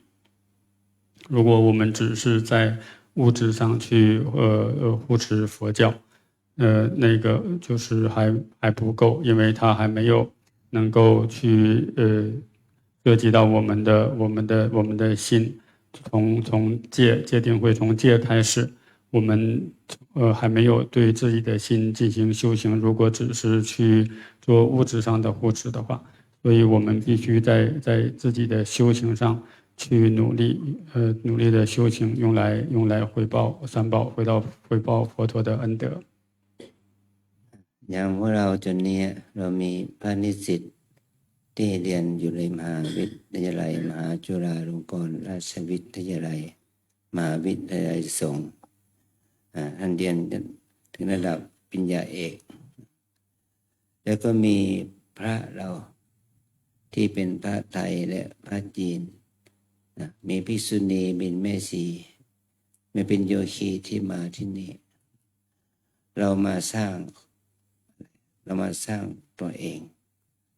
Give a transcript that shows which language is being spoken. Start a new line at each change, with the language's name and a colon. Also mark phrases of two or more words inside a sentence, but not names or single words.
Chinese: 如果我们只是在物质上去护持佛教，那个就是还不够，因为它还没有能够去涉及到我们的心，从戒定慧，从戒开始，我们还没有对自己的心进行修行。如果只是去做物质上的护持的话，所以我们必须在自己的修行上去努力的修行，用来回报三宝，回报佛陀的恩德。
Thai: อย่างพวกเราจนนี้เรามีพระนิสิตที่เรียนอยู่ในมหาวิทยา ลัยมหาจุฬาลงกรณราชวิทยาลัยมหาวิทยาลัยสงฆ์ท่านเรียนถึงระดับปริญญาเอกแล้วก็มีพระเราที่เป็นพระไทยและพระจีนมีภิกษุณีเป็นแม่ชีไม่เป็นโยคีที่มาที่นี่เรามาสร้างตัวเอง